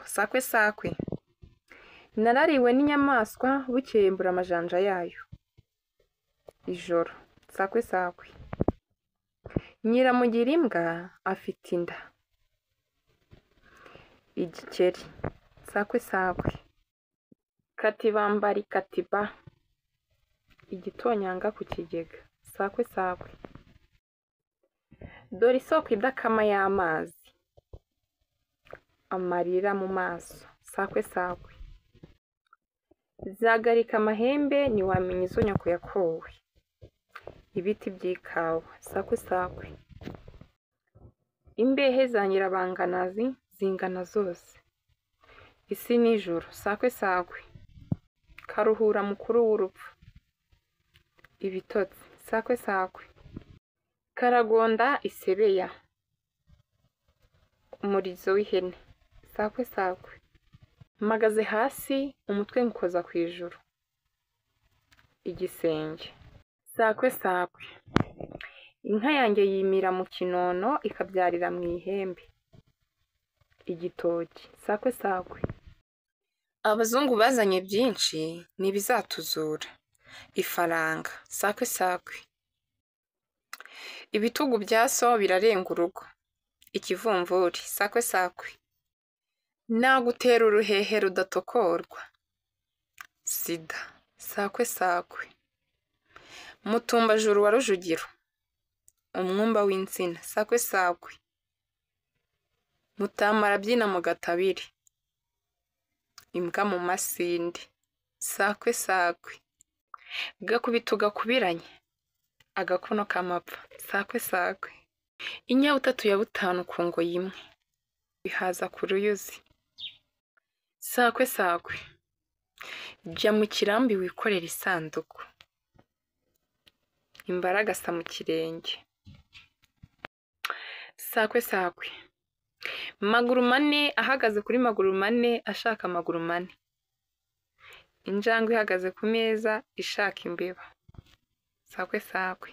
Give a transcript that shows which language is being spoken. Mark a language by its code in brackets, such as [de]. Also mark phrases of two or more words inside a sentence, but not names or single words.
[rw] Sakwe sakwe, narariwe n'inyamaswa bukeye mbura amajanja yayo. Ijoro. Sakwe sakwe, nyiramugira imbwa afite inda. Igikeri. sakwe sakwe. Katibambari katiba, igitonyanga ku kigega, sakwe sakwe. Dore isoko idakama y'amazi, amarira mu maso, sakwe sakwe. Zagarika amahembe ntiwamenya izo nyoko yakowe, ibiti by'ikawa, sakwe sakwe. Imbehe za nyirabanganazi zingana zose, isi n'ijuru, sakwe sakwe. Karuhura mukuru w'urupfu, ibitotsi, sakwe sakwe. Karagonda isebeya, umurizo w'ihene, sakwe sakwe. Mpagaze hasi umutwe nkoza ku ijuru, igisenge, sakwe sakwe. Inka yanjye yimira mu kinono ikabyarira mu ihembe, igitoki, sakwe sakwe. Abazungu bazanye byinshi ntibizatuzura, ifaranga, sakwe sakwe. Ibitugu bya so birarenga urugo, ikivumvuri, sakwe sakwe. Nagutera uruhehe rudatokorwa, sida, sakwe sakwe. Mutumbajuru wa Rujugiro, umwumba w'insina, sakwe sakwe. Mutamara byina mu gatabire, imbwa mu masinde, sakwe sakwe. Gakubita gakubiranye, agakono k'amapfa, sakwe sakwe. Inyabutatu ya butanu ku ngoyi imwe, bihaza ku ruyuzi, sakwe sakwe. Jya mu kirambi wikorera isanduku, imbaragasa mu kirenge, sakwe sakwe. Maguru mane ahagaze kuri maguru mane ashaka amaguru mane, injangwe ihagaze ku meza ishaka imbeba, sakwe sakwe.